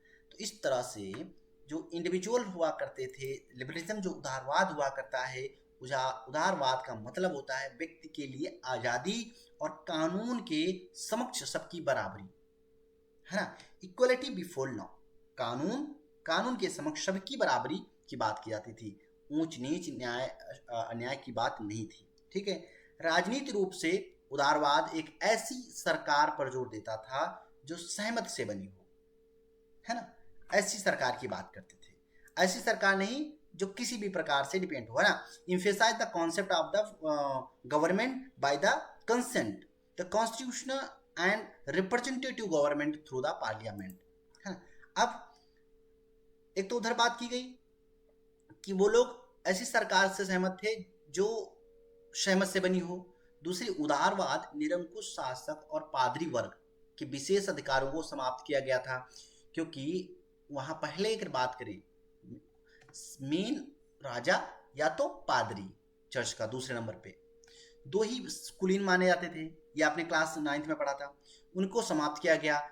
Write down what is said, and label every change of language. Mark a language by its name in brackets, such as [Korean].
[Hindi] तो इस तरह से जो इंडिविजुअल हुआ करते थे, लिबरलिज्म जो उदारवाद हुआ करता है, उदारवाद का मतलब होता है व्यक्ति के लिए आजादी और कानून के समक्ष सबकी बराबरी, है ना, [English] equality before law, [Hindi] कानून के समक्ष सबकी बराबरी की बात की जाती थी, ऊंच नीच न्याय अन्याय की बात नहीं थी, ठीक है। राजनीतिक रूप से उदारवाद एक ऐसी सरकार पर जोर देता था जो सहमत से बनी हो, है ना, ऐसी सरकार की बात करते थे, ऐसी सरकार नहीं जो किसी भी प्रकार से डिपेंड हो, है ना। [English] emphasize the concept of the government by the consent, the constitutional and representative government through the parliament, है ना। [Hindi] अब एक तो उधर बात की गई कि वो लोग ऐसी सरकार से सहमत थे जो सहमत से बनी हो। दूसरी, उदारवाद निरंकुश शासक और पादरी वर्ग के विशेष अधिकारों को समाप्त किया गया था, क्योंकि वहां पहले अगर बात करें, मेन राजा या तो पादरी चर्च का, दूसरे नंबर पे दो ही कुलीन माने जाते थे, ये आपने क्लास 9th में पढ़ा था, उनको समाप्त किया गया।